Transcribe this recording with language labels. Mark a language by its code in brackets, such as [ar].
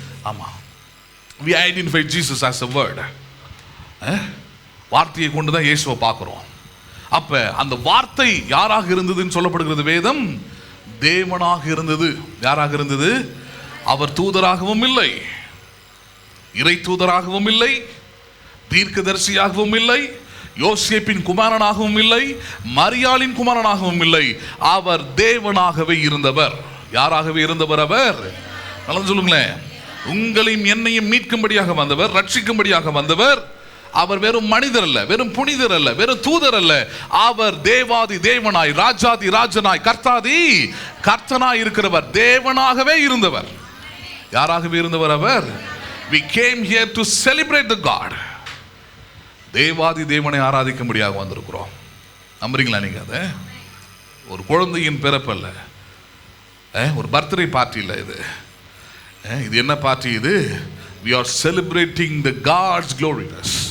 [en] ஆமா, we identify Jesus as a word. [ta] வார்த்தையை கொண்டு தான் இயேசுவை பார்க்கிறோம். அப்ப அந்த வார்த்தை யாராக இருந்ததுன்னு சொல்லப்படுகிறது வேதம்? தேவனாக இருந்தது. யாராக இருந்தது? அவர் தூதராகவும் இல்லை, இறை தூதராகவும் இல்லை, தீர்க்கதரிசியாகவும் இல்லை, யோசேப்பின் குமாரனாகவும் இல்லை, மரியாளின் குமாரனாகவும் இல்லை. அவர் தேவனாகவே இருந்தவர். யாராகவே இருந்தவர் அவர்? நல்லா சொல்லுங்களேன். உங்களையும் என்னையும் மீட்கும்படியாக வந்தவர், ரட்சிக்கும்படியாக வந்தவர். அவர் வெறும் மனிதர் அல்ல, வெறும் புனிதர் அல்ல, வெறும் தூதர் அல்ல. அவர் தேவாதி தேவனாய், ராஜாதி ராஜனாய், கர்த்தாதி கர்த்தனாய் இருக்கிறவர். தேவனாகவே இருந்தவர். யாராகவே இருந்தவர் அவர்? [en] We came here to celebrate the God. [ta] தேவாதி தேவனை ஆராதிக்கும்படியாக வந்திருக்கிறோம். நம்புறீங்களா நீங்க? அதை ஒரு குழந்தையின் பிறப்பல்ல, ஒரு பர்த்டே பார்ட்டி இல்லை. இது என்ன பார்ட்டி? [en] இது we are celebrating the God's gloriness.